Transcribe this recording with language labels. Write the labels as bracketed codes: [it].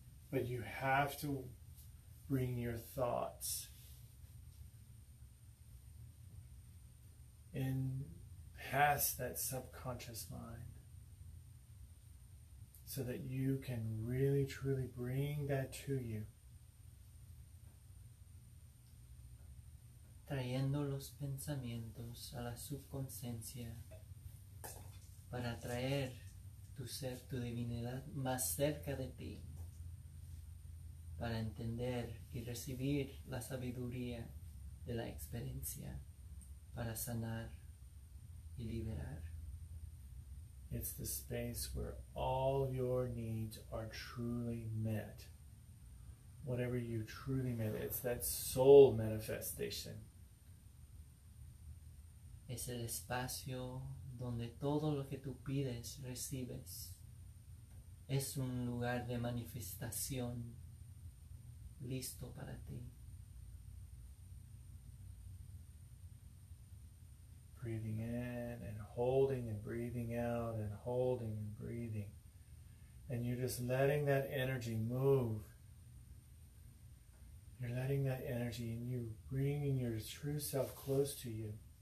[en] But you have to bring your thoughts in past that subconscious mind, so that you can really truly bring that to you. [es] Trayendo los pensamientos a la subconsciencia para traer tu ser, tu divinidad más cerca de ti para entender y recibir la sabiduría de la experiencia para sanar y liberar. [en] It's the space where all your needs are truly met. Whatever you truly met, it's that soul manifestation. [es] Es el espacio donde todo lo que tú pides, recibes. Es un lugar de manifestación listo para ti. [en] Breathing in and holding and breathing out and holding and breathing. And you're just letting that energy move. You're letting that energy and you bringing your true self close to you.